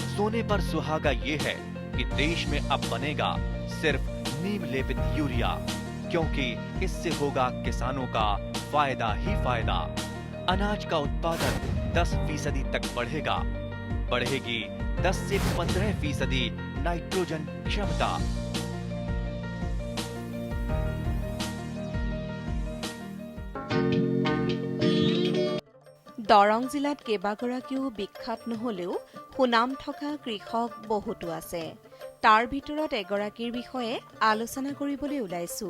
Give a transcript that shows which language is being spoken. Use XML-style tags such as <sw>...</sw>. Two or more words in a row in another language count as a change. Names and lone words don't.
<hi>सोने पर सुहागा ये है कि देश में अब बनेगा सिर्फ नीम लेपित यूरिया, क्योंकि इससे होगा किसानों का फायदा ही फायदा। अनाज का उत्पादन 10% तक बढ़ेगा। बढ़ेगी 10 से 15% नाइट्रोजन क्षमता।</hi> <as>দৰং জিলাত কেইবাগৰাকীও বিখ্যাত নহলেও সুনাম থকা কৃষক বহুতো আছে। তাৰ ভিতৰত এগৰাকীৰ বিষয়ে আলোচনা কৰিবলৈ ওলাইছো।</as>